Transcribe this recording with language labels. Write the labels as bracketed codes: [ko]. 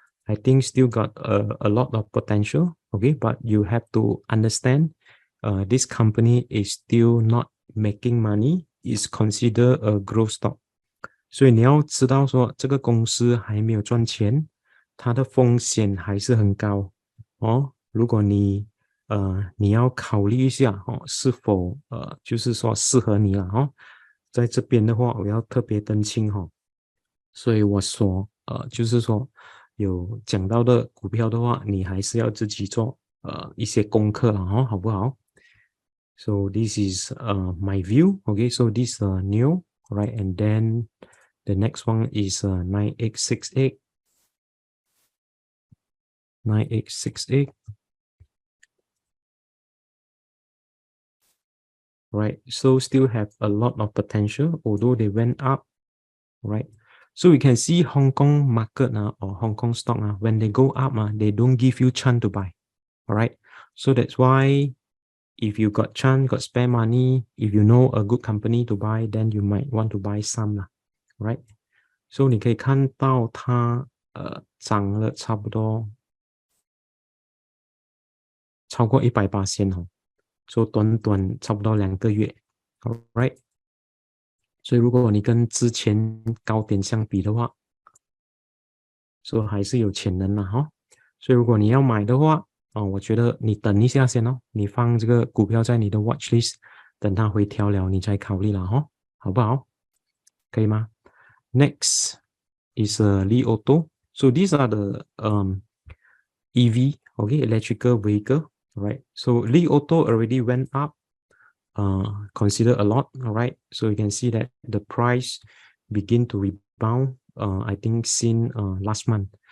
[en] I think still got a lot of potential, okay, but you have to understand this company is still not making money, is considered a growth stock. [zh] 所以你要知道说这个公司还没有赚钱，它的风险还是很高如果你要考虑一下是否就是说适合你了在这边的话我要特别登清所以我说就是说有讲到的股票的话，你还是要自己做一些功课了好不好？ [en] So this is my view. Okay, so this new, right? And then the next one is 9868. 9868. Right, so still have a lot of potential, although they went up, right? So we can see Hong Kong market or Hong Kong stock when they go up, they don't give you chance to buy. All right, so that's why if you got chance, got spare money, if you know a good company to buy, then you might want to buy some, right? [zh] So 你可以看到它涨了差不多超过100%哦，所以短短差不多2个月 ，all right。所以如果你跟之前高点相比的话，所以还是有潜能的哈。所以如果你要买的话，我觉得你等一下先哦，你放这个股票在你的 watch list，等它回调了你再考虑了哈，好不好？可以吗？ [en] Next is Li Auto. So these are the EV, okay, electrical vehicle, right? So Li Auto already went up, consider a lot, all right? So you can see that the price begin to rebound, I think since last month.